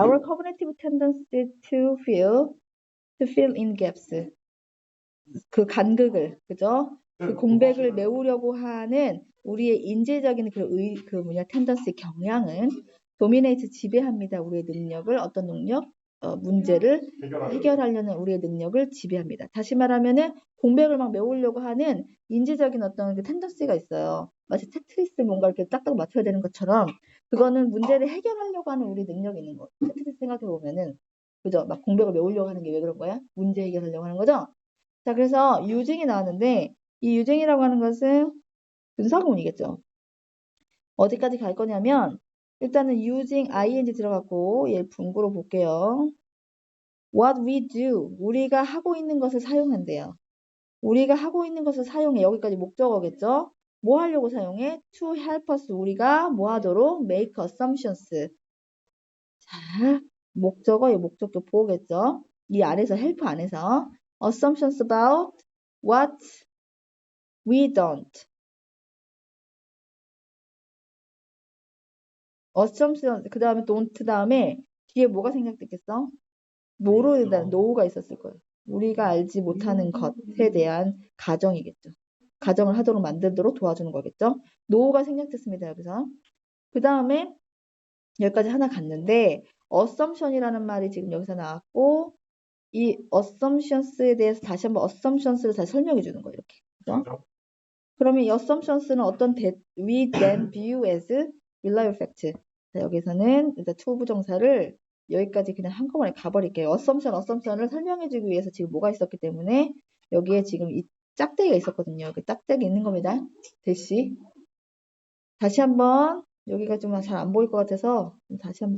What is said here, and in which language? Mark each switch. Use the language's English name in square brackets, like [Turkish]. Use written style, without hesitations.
[English] Our cognitive tendency to fill in gaps. [Korean] 그 간극을, 그죠? 그 공백을 메우려고 하는 우리의 인재적인 tendency 경향은 dominate 지배합니다. 우리의 능력을 어떤 능력? 문제를 해결하려는 우리의 능력을 지배합니다. 다시 말하면은 공백을 막 메우려고 하는 인지적인 어떤 그 텐던시가 있어요. 마치 테트리스 뭔가 이렇게 딱딱 맞춰야 되는 것처럼 그거는 문제를 해결하려고 하는 우리 능력이 있는 거. 테트리스 생각해 보면은 그죠? 막 공백을 메우려고 하는 게 왜 그런 거야? 문제 해결하려고 하는 거죠? 자, 그래서 유징이 나왔는데 이 유징이라고 하는 것은 분사구문이겠죠. 어디까지 갈 거냐면 일단은 using ing 들어갔고 얘 분구로 볼게요. [English] What we do, [Korean] 우리가 하고 있는 것을 사용한대요. 우리가 하고 있는 것을 사용해. 여기까지 목적어겠죠? 뭐 하려고 사용해? [English] To help us, [Korean] 우리가 뭐 하도록? [English] Make assumptions. [Korean] 자, 목적어, 이 목적격 보호겠죠? 이 안에서, [English] help [Korean] 안에서 [English] assumptions about what we don't. [Korean] assumption, 그 다음에 don't 다음에 뒤에 뭐가 생략됐겠어? 뭐로에 대한 노우가 있었을 거예요. 우리가 알지 못하는 것에 대한 가정이겠죠. 가정을 하도록 만들도록 도와주는 거겠죠. 노우가 생략됐습니다. 여기서. 그 다음에 여기까지 하나 갔는데 assumption이라는 말이 지금 여기서 나왔고 이 assumptions에 대해서 다시 한번 assumptions를 다시 설명해 주는 거예요. 이렇게. 그죠? 그러면 이 [English] assumptions는 [Korean] 어떤 [English] we then view as reliable fact. [Korean] 자, 여기서는 일단 to 부정사를 여기까지 그냥 한꺼번에 가버릴게요. assumption을 설명해주기 위해서 지금 뭐가 있었기 때문에 여기에 지금 이 짝대기가 있었거든요. 그 짝대기 있는 겁니다. 대시. 다시 한번 여기가 좀 잘 안 보일 것 같아서 다시 한번